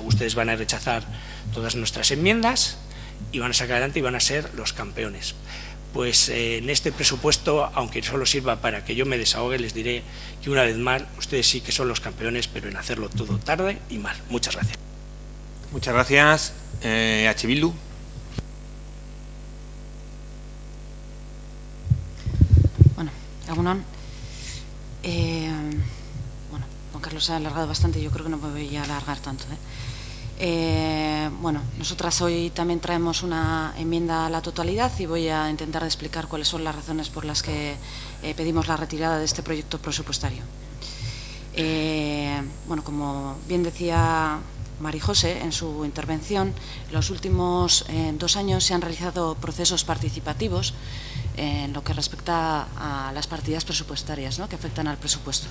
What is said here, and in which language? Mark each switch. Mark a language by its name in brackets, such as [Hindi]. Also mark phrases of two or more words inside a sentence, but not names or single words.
[Spanish] Ustedes van a rechazar todas nuestras enmiendas y van a sacar adelante y van a ser los campeones. Pues en este presupuesto, aunque solo sirva para que yo me desahogue, les diré que una vez más, ustedes sí que son los campeones, pero en hacerlo todo tarde y mal. Muchas gracias. Muchas gracias. H. Bildu. Bueno, Egunon. Bueno, Juan Carlos se ha alargado bastante, yo creo que no me voy a alargar tanto. Bueno, nosotras hoy también traemos una enmienda a la totalidad y voy a intentar explicar cuáles son las razones por las que pedimos la retirada de este proyecto presupuestario. Bueno, como bien decía María José en su intervención, en los últimos 2 años se han realizado procesos participativos en lo que respecta a las partidas presupuestarias, ¿no?, que afectan al presupuesto.